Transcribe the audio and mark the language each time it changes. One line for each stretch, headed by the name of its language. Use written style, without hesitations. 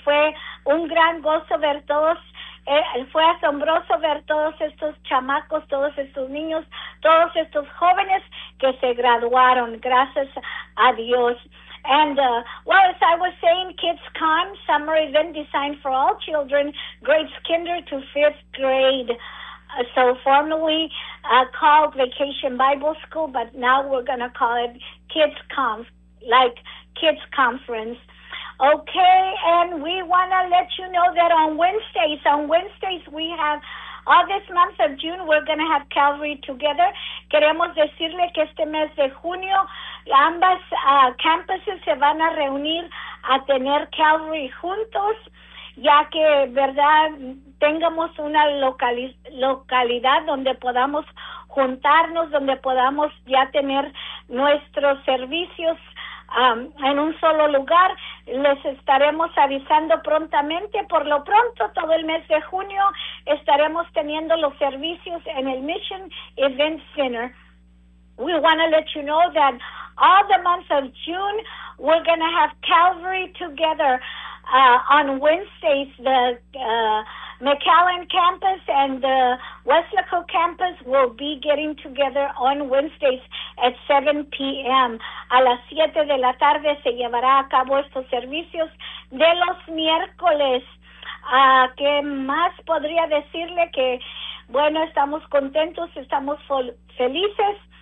Spanish: Fue un gran gozo ver todos. Fue asombroso ver todos estos chamacos, todos estos niños, todos estos jóvenes que se graduaron, gracias a Dios.
English: And well, as I was saying, KidsCon, summer event designed for all children, grades kinder to fifth grade. So formerly called Vacation Bible School, but now we're going to call it KidsCon, like Kids Conference. Okay, and we want to let you know that on Wednesdays, we have all this month of June, we're going to have Calvary Together.
Spanish: Queremos decirle que este mes de junio, ambas campuses se van a reunir a tener Calvary juntos, ya que, verdad, tengamos una localidad donde podamos juntarnos, donde podamos ya tener nuestros servicios en un solo lugar. Les estaremos avisando prontamente. Por lo pronto, todo el mes de junio estaremos teniendo los servicios en el Mission Event Center.
English: We want to let you know that all the month of June, we're going to have Calvary Together on Wednesdays. The McAllen campus and the Weslaco campus will be getting together on Wednesdays at 7 p.m.
Spanish: A las 7 de la tarde se llevará a cabo estos servicios de los miércoles. ¿Qué más podría decirle? Que, bueno, estamos contentos, estamos felices.